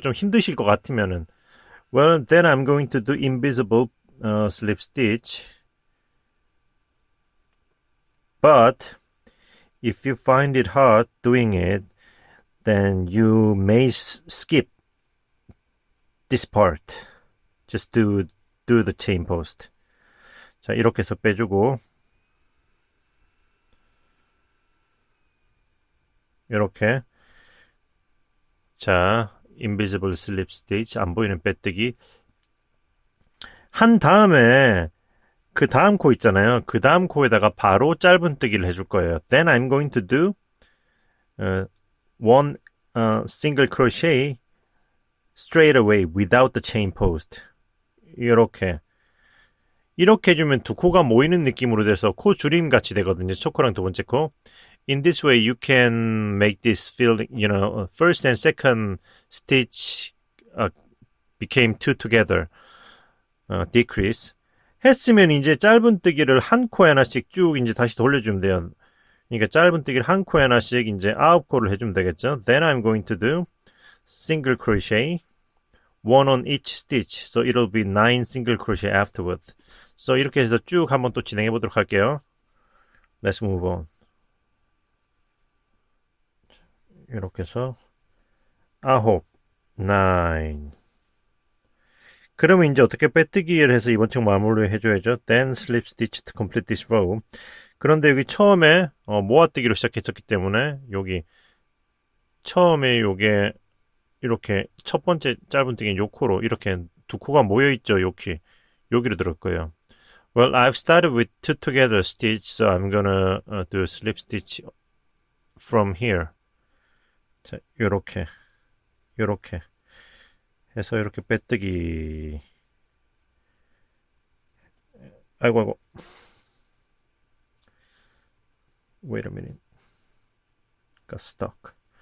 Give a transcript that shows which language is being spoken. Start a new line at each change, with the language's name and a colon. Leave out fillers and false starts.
Korean: 좀 힘드실 것 같으면은.
English: Well, then I'm going to do invisible slip stitch. But if you find it hard doing it, then you may skip this part. Just do the chain post.
Korean: 자, 이렇게 해서 빼주고 이렇게
English: 자, invisible slip stitch,
Korean: 안 보이는 빼뜨기. 한 다음에 그 다음 코 있잖아요. 그 다음 코에다가 바로 짧은뜨기를 해줄 거예요.
English: Then I'm going to do one single crochet straight away without the chain post.
Korean: 이렇게 해주면 두 코가 모이는 느낌으로 돼서 코 줄임 같이 되거든요. 첫 코랑 두 번째 코.
English: In this way, you can make this feel, first and second stitch became two together. decrease.
Korean: 했으면 이제 짧은뜨기를 한 코에 하나씩 쭉 이제 다시 돌려주면 돼요. 그러니까 짧은뜨기를 한 코에 하나씩 이제 9코를 해주면 되겠죠.
English: Then I'm going to do single crochet, one on each stitch. So it'll be 9 single crochet afterward.
Korean: So 이렇게 해서 쭉 한번 또 진행해 보도록 할게요.
English: Let's move on.
Korean: 이렇게 해서 9, 9. 그러면 이제 어떻게 빼뜨기를 해서 이번 층 마무리 해줘야죠.
English: Then slip stitch to complete this row.
Korean: 그런데 여기 처음에 모아뜨기로 시작했었기 때문에 여기 처음에 요게 이렇게 첫 번째 짧은뜨기 요 코로 이렇게 두 코가 모여있죠. 여기로 들을 거예요.
English: Well, I've started with two together stitch, so I'm gonna do slip stitch from here.
Korean: 자, 요렇게 해서 이렇게 빼뜨기. 아이고.
English: Wait a minute. Got stuck.